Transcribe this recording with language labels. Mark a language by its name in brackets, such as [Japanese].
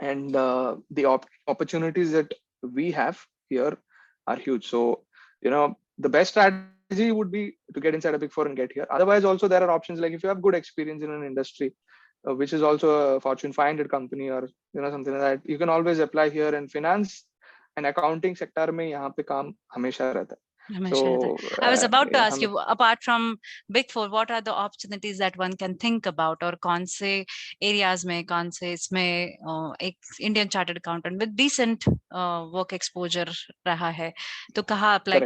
[English] and the opportunities that we have here are huge. So the best strategy would be to get inside a big four and get here. Otherwise also there are options, like if you have good experience in an industry, which is also a Fortune 500 company, or something like that, you can always apply here. And finance and accounting sector [Hindi] में यहाँ पे काम हमेशा रहता है. [English] So I was about to ask हम you, apart from Big Four, what are the opportunities that one can think about, [Hindi] और कौन से [English] areas में, [Hindi] कौन से इसमें एक [English] Indian chartered accountant with decent work exposure [Hindi] रहा है, तो कहाँ [English] apply कर